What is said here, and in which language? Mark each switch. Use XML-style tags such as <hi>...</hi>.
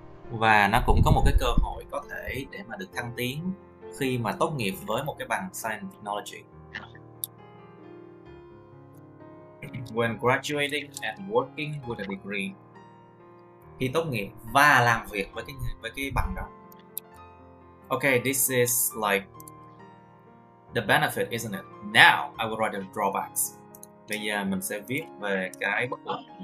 <vi>Và nó cũng có một cái cơ hội có thể để mà được thăng tiến khi mà tốt nghiệp với một cái bằng Science and Technology.</vi> <en>When graduating and working with a degree.</en> <vi>Khi tốt nghiệp và làm việc với cái bằng đó.</vi> <en>Okay, this is like the benefit, isn't it? Now I will write the drawbacks.</en> <vi>Bây giờ mình sẽ viết về cái bất lợi.</vi>